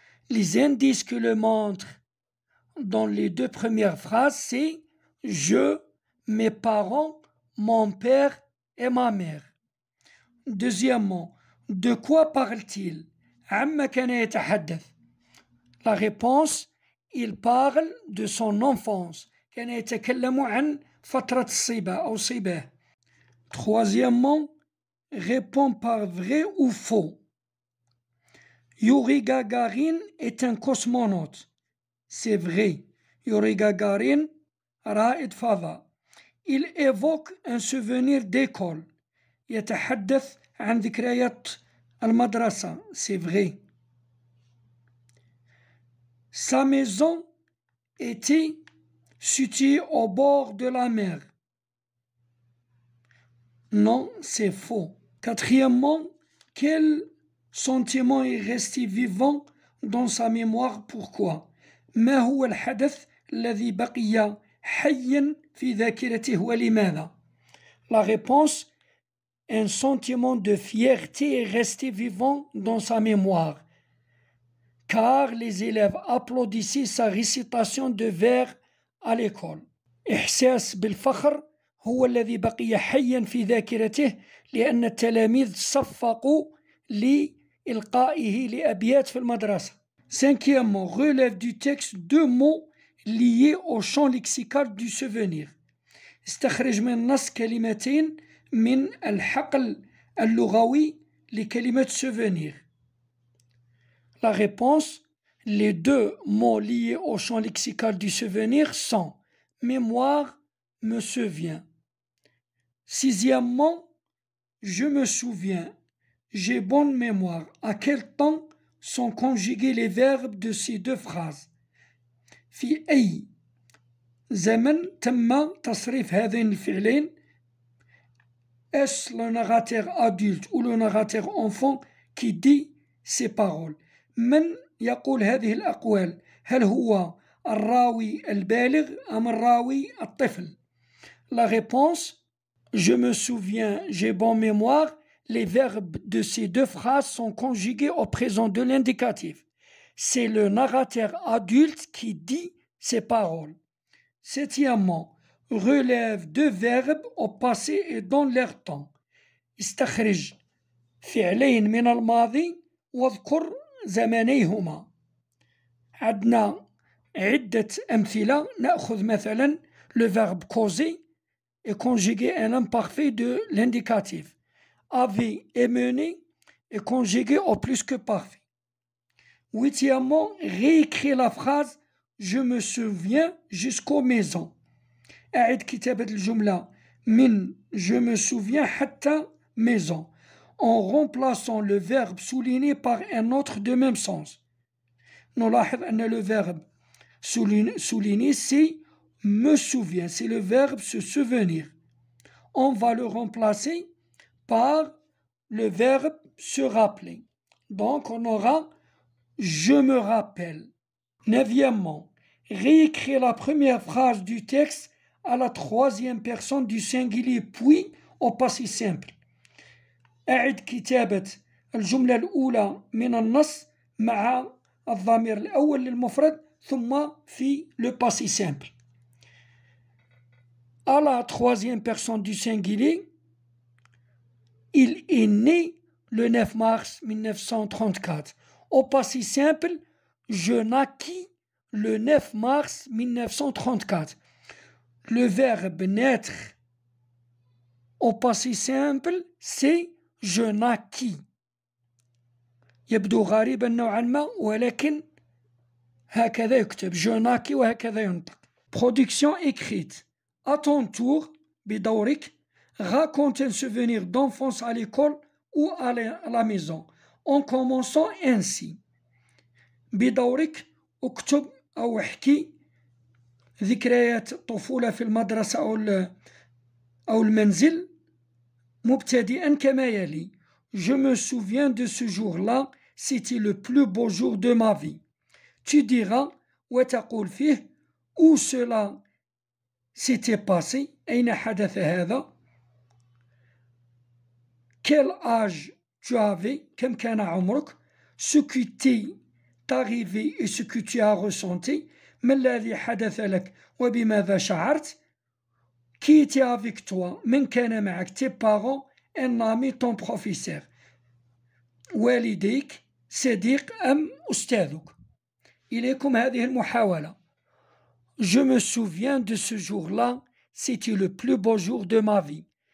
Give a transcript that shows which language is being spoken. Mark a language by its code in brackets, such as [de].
[fr] Les indices que le montrent dans les 2 premières phrases, c'est je, mes parents, mon père et ma mère. Deuxièmement، de quoi parle-t-il؟ [ar] عما كان يتحدث. [fr] La réponse, il parle de son enfance. [ar] كان يتكلم عن فترة الصبا أو صباه. [fr] Troisièmement, réponds par vrai ou faux. Yuri Gagarin est un cosmonaute. C'est vrai. Yuri Gagarin, Raed Fava. Il évoque un souvenir d'école. [ar] يتحدث عن ذكريات المدرسة. [fr] C'est vrai. Sa maison était située au bord de la mer. Non, c'est faux. Quatrièmement, quel sentiment est resté vivant dans sa mémoire? Pourquoi? [ar] ما هو الحدث الذي بقي حيا في ذاكرته ولماذا? [fr] La réponse, un sentiment de fierté est resté vivant dans sa mémoire, car les élèves applaudissaient sa récitation de vers à l'école. [ar] إحساس بالفخر هو الذي بقي حيا في ذاكرته لأن التلاميذ صفقوا لإلقائه لأبيات في المدرسة. [fr] Cinquièmement, relève du texte deux mots liés au champ lexical du souvenir. [ar] استخرج من النص كلمتين من الحقل اللغوي لكلمة souvenir. [fr] La réponse, les deux mots liés au champ lexical du souvenir sont mémoire, me souvient. Sixièmement, je me souviens, j'ai bonne mémoire. À quel temps sont conjugués les verbes de ces deux phrases? [ar] في أي زمن تم تصريف هذين الفعلين؟ [fr] Est-ce le narrateur adulte ou le narrateur enfant qui dit ces paroles? [ar] من يقول هذه الأقوال؟ هل هو الراوي البالغ أم الراوي الطفل؟ [fr] La réponse, je me souviens, j'ai bonne mémoire. Les verbes de ces deux phrases sont conjugués au présent de l'indicatif. C'est le narrateur adulte qui dit ces paroles. Septièmement, relève deux verbes au passé et dans leur temps. [ar] استخرج فعلين من الماضي واذكر زمانيهما. عندنا عدة أمثلة. نأخذ مثلا [fr] le verbe causer est conjugué à l'imparfait de l'indicatif. Avait et mené est conjugué au plus que parfait. Huitièmement, réécris la phrase je me souviens jusqu'aux maisons. [ar] أعد كتابة الجملة من [fr] je me souviens حتى maison en remplaçant le verbe souligné par un autre de même sens. [ar] نلاحظ أن [fr] le verbe souligné c'est me souviens, c'est le verbe se souvenir. On va le remplacer par le verbe se rappeler. Donc on aura je me rappelle. Neuvièmement, réécrire la première phrase du texte à la troisième personne du singulier puis au passé simple. [ar] أعد كتابة الجملة الأولى من النص مع الضمير الأول للمفرد ثم في [fr] le passé simple. À la troisième personne du singulier, il est né le 9 mars 1934. Au passé simple, je naquis le 9 mars 1934. Le verbe naître au passé simple, c'est je naquis. [ar] يبدو غريبا نوعا ما ولكن هكذا يكتب [fr] je naquis [ar] وهكذا ينطق. [fr] Production écrite. À ton tour, [ar] بدورك, [fr] raconte un souvenir d'enfance à l'école ou à la maison en commençant ainsi. [ar] بدورك اكتب أو احكي ذكريات الطفولة في المدرسة أو المنزل مبتدئا كما يلي. [fr] Je me souviens de ce jour-là, c'était le plus beau jour de ma vie. Tu diras [ar] وتقول فيه [fr] où cela s'était passé. [ar] أين حدث هذا؟ [fr] Quel âge tu avais? [ar] كم كان عمرك؟ [fr] Ce qui t'est arrivé et ce que tu as ressenti. [ar] ما الذي حدث لك وبماذا شعرت؟ [fr] Qui était avec toi? [ar] من كان معك? [fr] Tes parents, un ami, ton professeur. [ar] والديك صديق أم أستاذك. إليكم هذه المحاولة. [fr] Je me souviens de ce jour-là, c'était le plus beau jour de ma vie.